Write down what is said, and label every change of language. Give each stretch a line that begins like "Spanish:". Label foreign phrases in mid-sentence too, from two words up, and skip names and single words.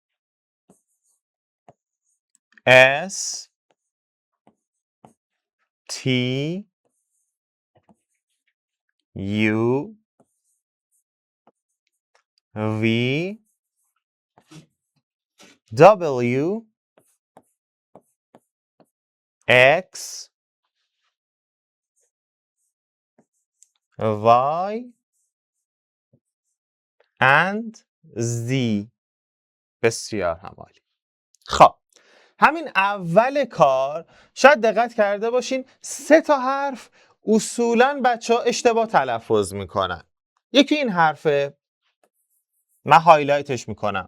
English: S T U V W X Y and Z.
Persian: بسیار همالی. خب همین اول کار شاید دقت کرده باشین 3 تا حرف اصولاً بچه ها اشتباه تلفظ میکنن. یکی این حرفه، من هایلایتش میکنم.